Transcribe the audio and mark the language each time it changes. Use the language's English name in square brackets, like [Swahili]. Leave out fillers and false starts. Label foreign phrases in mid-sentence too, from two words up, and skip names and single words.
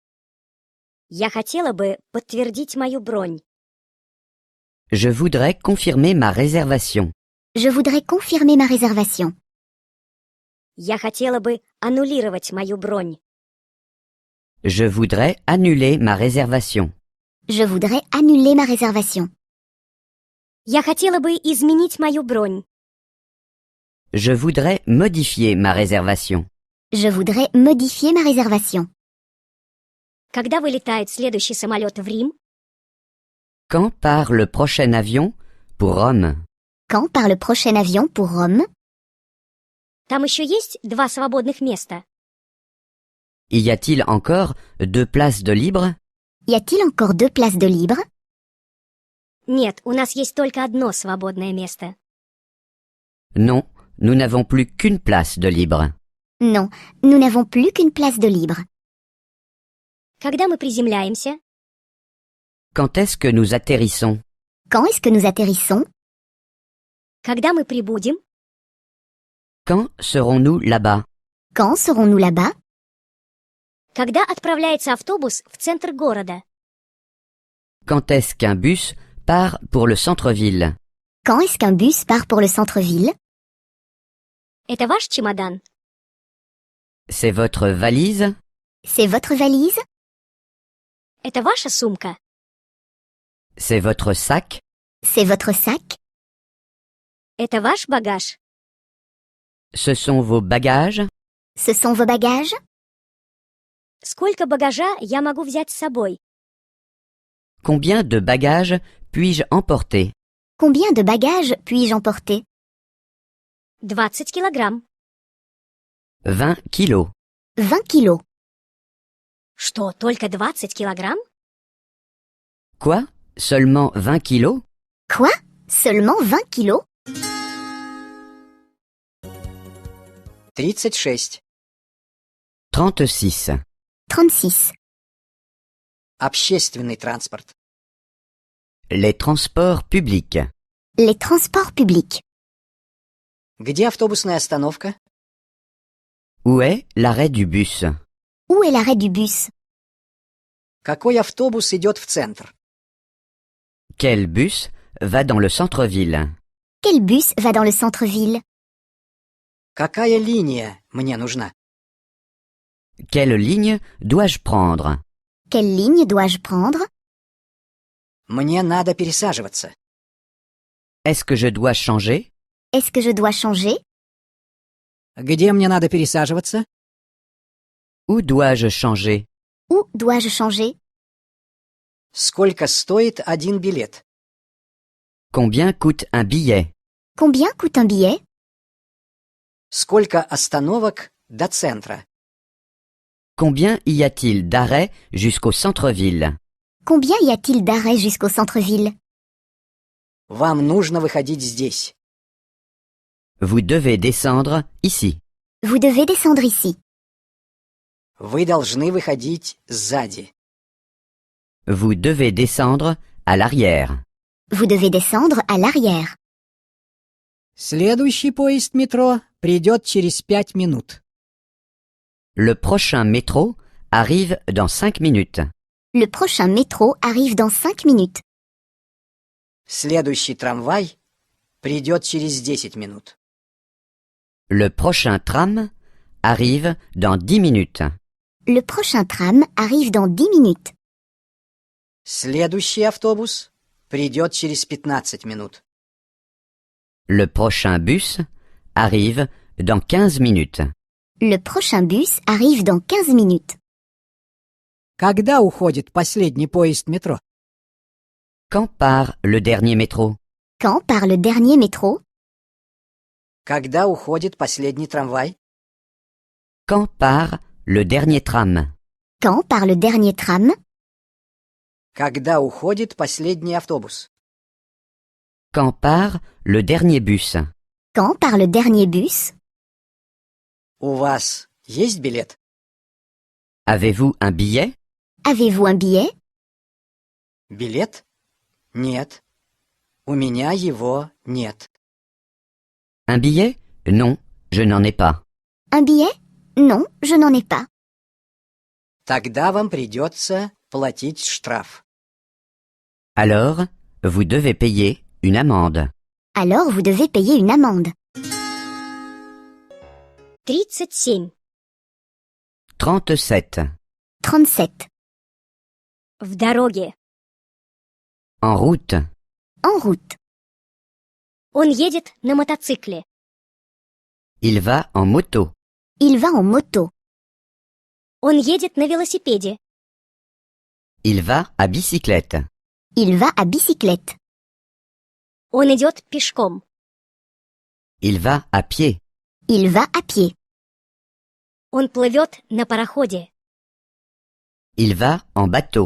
[Russian] Я хотела бы подтвердить мою бронь. [French] Je voudrais confirmer ma réservation. Je voudrais confirmer ma réservation. [Russian] Я хотела бы аннулировать мою бронь. [French] Je voudrais annuler ma réservation. Je voudrais annuler ma réservation. [Russian] Я хотела бы изменить мою бронь. [French] Je voudrais modifier ma réservation. Je voudrais modifier ma réservation. [Russian] Когда вылетает следующий самолет в Рим? [French] Quand part le prochain avion pour Rome? Quand part le prochain avion pour Rome? [Russian] Там еще есть 2 свободных места? [French] Y a-t-il encore 2 places de libre? Y a-t-il encore 2 places de libre? [Russian] Нет, у нас есть только одно свободное место. [French] Non, nous n'avons plus qu'une place de libre. Non, nous n'avons plus qu'une place de libre. [Russian] Когда мы приземляемся? [French] Quand est-ce que nous atterrissons? Quand est-ce que nous atterrissons? [Russian] Когда мы прибудем? [French] Quand serons-nous là-bas? Quand serons-nous là-bas? [Russian] Когда отправляется автобус в центр города? [French] Quand est-ce qu'un bus part pour le centre-ville? Quand est-ce qu'un bus part pour le centre-ville? [Russian] Это ваш чемодан? [French] C'est votre valise? C'est votre valise? [Russian] Это ваша сумка? [French] C'est votre sac? C'est votre sac? [Russian] Это ваш багаж? [French] Ce sont vos bagages? Ce sont vos bagages? [Russian] Сколько багажа я могу взять с собой? [French] Combien de bagages puis-je emporter? Combien de bagages puis-je emporter? [Russian] 20 килограмм. [French] 20 kilos. 20 kilos. [Russian] Что, только 20 килограмм? [French] Quoi? Seulement 20 kilos? Quoi? Seulement 20 kilos? [Russian] 36. [French] 36. 36. [Russian] Общественный транспорт. [French] Les transports publics. Les transports publics. [Russian] Где автобусная остановка? [French] Où est l'arrêt du bus? Où est l'arrêt du bus? [Russian] Какой автобус идет в центр? [French] Quel bus va dans le centre-ville? Quel bus va dans le centre-ville? [Russian] Какая линия мне нужна? [French] Quelle ligne dois-je prendre? Quelle ligne dois-je prendre? [Russian] Мне надо пересаживаться. [French] Est-ce que je dois changer? Est-ce que je dois changer? [Russian] Где мне надо пересаживаться? [French] Où dois-je changer? Où dois-je changer? [Russian] Сколько стоит один билет? [French] Combien coûte un billet? Combien coûte un billet? [Russian] Сколько остановок до центра? [French] Combien y a-t-il d'arrêts jusqu'au centre-ville? Combien y a-t-il d'arrêts jusqu'au centre-ville? [Russian] Вам нужно выходить здесь. [French] Vous devez descendre ici. Vous devez descendre ici. [Russian] Вы должны выходить сзади. [French] Vous devez descendre à l'arrière. Vous devez descendre à l'arrière. [Russian] Следующий поезд метро придет через 5 минут. [French] Le prochain métro arrive dans 5 minutes. Le prochain métro arrive dans 5 minutes. [Russian] Следующий трамвай придет через 10 минут. [French] Le prochain tram arrive dans 10 minutes. Le prochain tram arrive dans 10 minutes. [Russian] Следующий автобус придет через 15 минут. [French] Le prochain bus arrive dans 15 minutes. Le prochain bus arrive dans 15 minutes. [Russian] Когда уходит последний поезд метро? [French] Quand part le dernier métro? Quand part le dernier métro? [Russian] Когда уходит последний трамвай? [French] Quand part le dernier tram? Quand part le dernier tram? [Russian] Когда уходит последний автобус? [French] Quand part le dernier bus? Quand part le dernier bus? [Russian] У вас есть билет? [French] Avez-vous un billet? Avez-vous un billet? [Russian] Билет? Нет. У меня его нет. [French] Un billet? Non, je n'en ai pas. Un billet? Non, je n'en ai pas. [Russian] Тогда вам придется платить штраф. [French] Alors, vous devez payer une amende. Alors vous devez payer une amende. [Russian] 37. [French] 37. 37. [Russian] В дороге. [French] En route. En route. [Russian] Он едет на мотоцикле. [French] Il va en moto. Il va en moto. [Russian] Он едет на велосипеде. [French] Il va à bicyclette. Il va à bicyclette. [Russian] Он идет пешком. [French] Il va à pied. Il va à pied. [Russian] Он плывет на пароходе. [French] Il va en bateau.